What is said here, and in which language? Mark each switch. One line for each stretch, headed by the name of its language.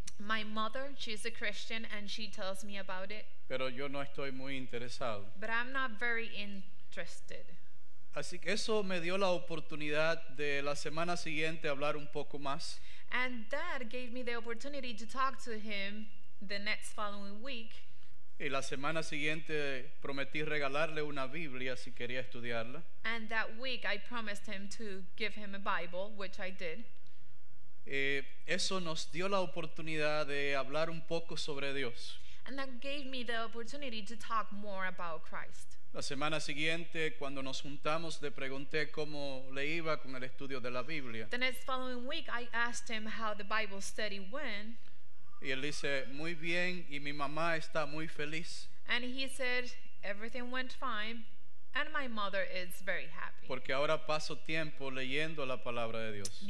English: My mother, she's a Christian and she tells me about it,
Spanish: pero yo no estoy muy interesado.
English: but I'm not very interested.
Spanish: Así que eso me dio la oportunidad de la semana siguiente hablar un poco más.
English: And that gave me the opportunity to talk to him the next following week.
Spanish: Y la semana siguiente prometí regalarle una Biblia si quería estudiarla.
English: And that week I promised him to give him a Bible, which I did.
Spanish: Eso nos dio la oportunidad de hablar un poco sobre Dios.
English: And that gave me the opportunity to talk more about Christ.
Spanish: La semana siguiente, cuando nos juntamos, le pregunté cómo le iba con el estudio de la Biblia.
English: The next following week I asked him how the Bible study went.
Spanish: Y él dice: muy bien, y mi mamá está muy feliz
English: And he said everything went fine and my mother is very happy.
Spanish: porque ahora paso tiempo leyendo la palabra de Dios.